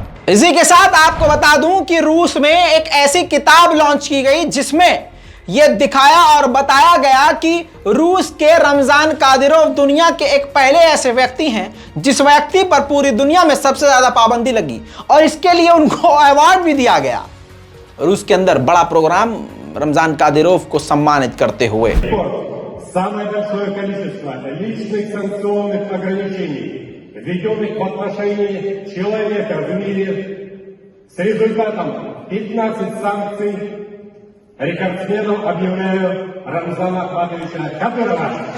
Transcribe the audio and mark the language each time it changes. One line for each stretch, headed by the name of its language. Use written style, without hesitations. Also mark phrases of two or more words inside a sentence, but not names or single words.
Hindi: इसी के साथ आपको बता दूं कि रूस में एक ऐसी किताब लॉन्च की गई जिसमें यह दिखाया और बताया गया कि रूस के रमजान कादिरोव दुनिया के एक पहले ऐसे व्यक्ति हैं जिस व्यक्ति पर पूरी दुनिया में सबसे ज्यादा पाबंदी लगी, और इसके लिए उनको अवार्ड भी दिया गया। रूस के अंदर बड़ा प्रोग्राम रमजान कादिरोव को सम्मानित करते हुए।
Russian: Самое большое количество личных санкционных ограничений, введенных в отношении человека в мире, с результатом 15 санкций, рекордсменом объявляю Рамзана Ахматовича Кадырова.